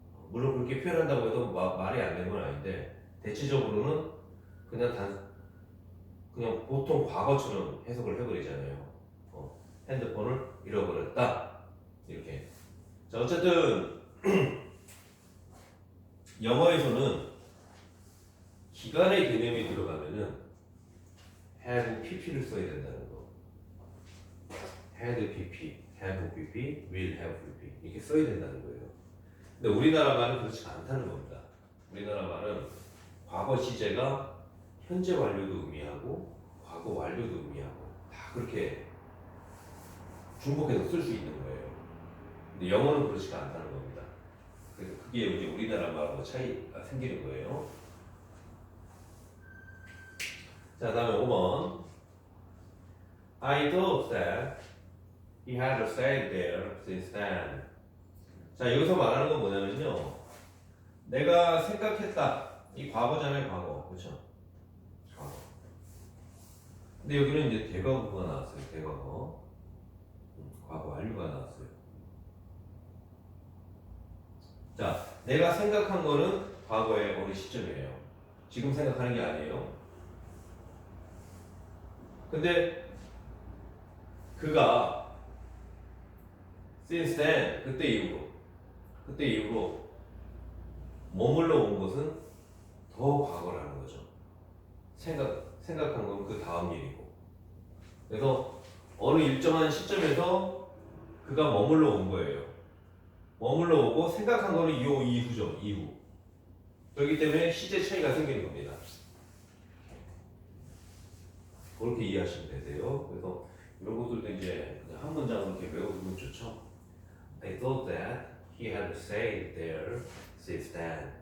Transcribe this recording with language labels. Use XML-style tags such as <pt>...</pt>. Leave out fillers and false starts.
<ko>물론 그렇게 표현한다고 해도 말이 안 되는 건 아닌데 대체적으로는 그냥 보통 과거처럼 해석을 해버리잖아요. 핸드폰을 잃어버렸다 이렇게. 자, 어쨌든 영어에서는 기간의 개념이 들어가면은 have pp를 써야 된다는 거. had pp, have pp, will have pp 이렇게 써야 된다는 거예요. 근데 우리나라 말은 그렇지 않다는 겁니다. 우리나라 말은 과거 시제가 현재 완료도 의미하고 과거 완료도 의미하고 다 그렇게 중복해서 쓸 수 있는 거예요. 근데 영어는 그렇지가 않다는 겁니다. 그래서 그게 이제 우리나라 말하고 차이가 생기는 거예요. 자, 다음에 5번.</ko> <en>I thought that he had stayed there since then.</en> <ko>자, 여기서 말하는 건 뭐냐면요. 내가 생각했다. 이 과거잖아요, 과거. 그렇죠? 과거. 근데 여기는 이제 대과거가 나왔어요. 대과거. 과거 완료가 나왔어요. 자, 내가 생각한 거는 과거의 어느 시점이에요. 지금 생각하는 게 아니에요. 근데 그가</ko> <en>since then</en> <ko>그때 이후로 머물러 온 것은 더 과거라는 거죠. 생각한 건 그 다음 일이고. 그래서 어느 일정한 시점에서 그가 머물러 온 거예요. 머물러 오고 생각한 거는 이후죠. 이후. 그렇기 때문에 시제 차이가 생기는 겁니다. 그렇게 이해하시면 되세요. 그래서 이런 것들도 이제 한 문장으로 이렇게 외워두면 좋죠.</ko> <en>I thought that he had stayed there since then.</en>